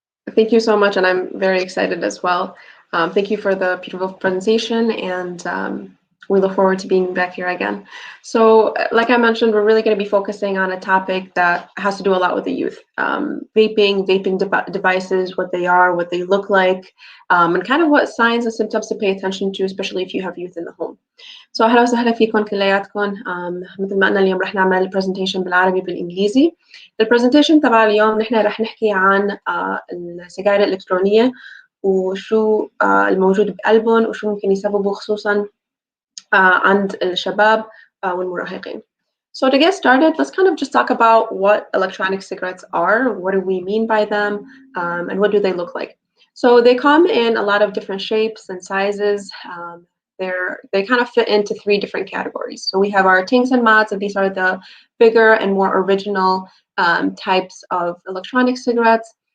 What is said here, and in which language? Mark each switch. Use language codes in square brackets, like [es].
[en] Thank you so much, and I'm very excited as well. Thank you for the beautiful presentation, and we look forward to being back here again. So, like I mentioned, we're really going to be focusing on a topic that has to do a lot with the youth. Vaping devices, what they are, what they look like, and kind of what signs and symptoms to pay attention to, especially if you have youth in the home. [ar] So أهلا وسهلا فيكم كلياتكم. مثل ما قلنا اليوم رح نعمل presentation بالعربي بالإنجليزي. البرزنتيشن تبع اليوم نحن رح نحكي عن السجائر الإلكترونية وشو الموجود بقلبهم وشو ممكن يسببوا خصوصا عند الشباب والمراهقين. [en] So to get started, let's kind of just talk about what electronic cigarettes are, what do we mean by them, and what do they look like. So they come in a lot of different shapes and sizes. They kind of fit into 3 different categories. So we have our tings and mods, and these are the bigger and more original types of electronic cigarettes.